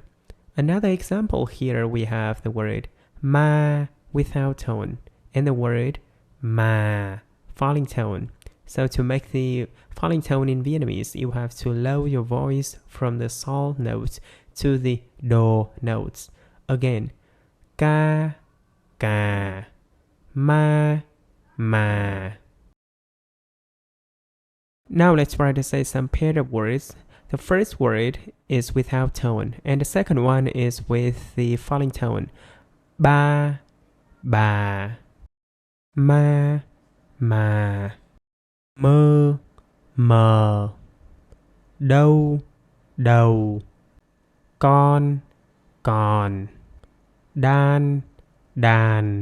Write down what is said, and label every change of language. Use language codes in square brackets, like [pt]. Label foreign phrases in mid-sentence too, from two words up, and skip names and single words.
[en] Another example here we have the word ma without tone and the word ma falling tone. So to make the falling tone in Vietnamese, you have to lower your voice from the sol notes to the do notes. Again, [vi] ca, ca, ma, ma. [en] Now let's try to say some paired words. The first word is without tone, and the second one is with the falling tone. [vi] Ba, bà. Ma, mà. Mơ, mờ. Đâu, đầu. Con, còn. Đan, đàn.